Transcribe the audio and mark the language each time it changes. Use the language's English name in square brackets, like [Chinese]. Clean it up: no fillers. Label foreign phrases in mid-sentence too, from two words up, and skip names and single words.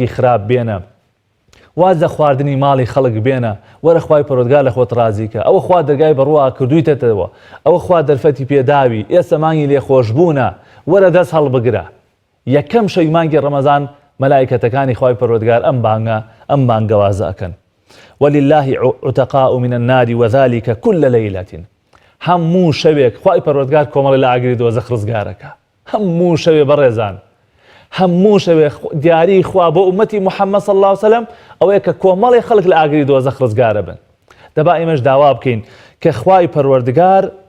[Central Kurdish] خراپ بێنە وازە خواردنی ماڵی خەڵک بێنە وەرە خوای پەروەردگار لە خۆت ڕازیکە ئەوە خوا دەرگای بەڕوا کردوویتەوە ئەوە خوا دەرفەتی پێداوی ئێستا مانگی لێخۆشبوونە وەرە دەست هەڵبگرە یەکەم شەوی مانگی ڕەمەزان مەلایکەتەکانی خوای پەروەردگار ئەم بانگەوازە ئەکەن [Arabic] ولله عتقاء من النار وذلك كل ليلة [Central Kurdish] هەموو شەوێک خوای پەروەردگار کۆمەڵی لە ئاگری دۆزەخ ڕزگارەکە هەموو شەوێ بەڕێزان هەموو شەوێ دیاری خوا بۆ ئومەتی محەممەد [Arabic] صلی الله عليه وسلم [Central Kurdish] ئەوەیە کە کۆمەڵی خەڵک لە ئاگری دۆزەخ ڕزگارە بن دەبا ئێمەش داوا بکەین کە خوای پەروەردگار